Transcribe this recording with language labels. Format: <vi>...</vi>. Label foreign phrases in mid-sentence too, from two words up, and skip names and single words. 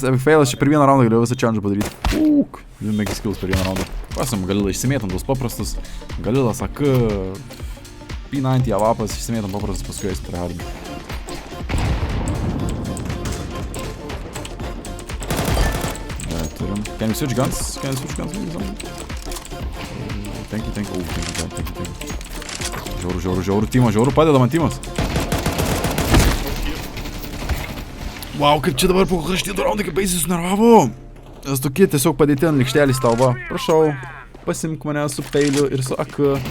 <lt>Čia per vieną raundą galėjau visą challenge padaryti. 2</lt> <en>mega skills</en> <lt>per vieną raundą. Pasim, Galilą išsimėtam tuos paprastus. Galilas, AK, P90, avapas, išsimėtam paprastus, paskui eis tryhardinti. Turim.</lt> <en>Can you switch guns? Thank you.</en> <lt>Žiauru, Timas, padeda man Timas. Wow, kaip čia dabar po kraštytų raundai, kaip baisiai sunervavo. Nes tokie tiesiog padėti ant likštelės tau, va. Prašau, pasimk mane su peiliu ir su AK.</lt>